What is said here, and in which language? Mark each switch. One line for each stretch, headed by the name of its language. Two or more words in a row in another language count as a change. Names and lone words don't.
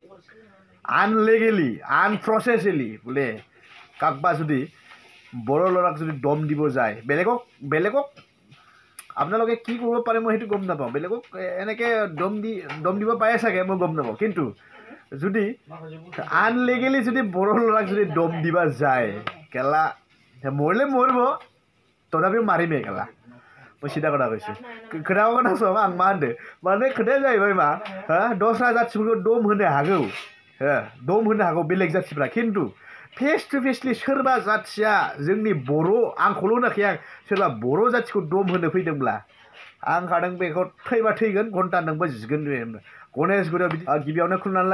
English: unlegally unprocessly
Assamese: বোলে কাকবা যদি বড়ো ল'ৰাক যদি দম দিব যায় বেলেগক আপোনালোকে কি কৰিব পাৰে মই সেইটো গম নাপাওঁ বেলেগক এনেকৈ দম দিব পাৰে চাগে মই গম নাপাওঁ কিন্তু যদি আনলিগেলি যদি বড়ো ল'ৰাক যদি দম দিবা যায় কেলা মৰিলে মৰিব তথাপিও মাৰিমেই কেলা মই চিধা কথা কৈছোঁ
Bodo: खोथाखौ खोनासं आं मा होनदों माने खोथाया जाहैबाय मा दस्रा जाथिफोरखौ दम होनो हागौ दम होनो हागौ बेलेग जाथिफ्रा खिन्थु
English: face to facely
Bodo: सोरबा जाथिया जोंनि बर' आंखौल' होनाखै आं सोरबा बर' जाथिखौ दम होनो फैदोंब्ला आं खादों बेखौ थैबा थैगोन घन्टा नोंबो जिगोन बे गणेशगुरियाव गिबियावनो खुलुमनानै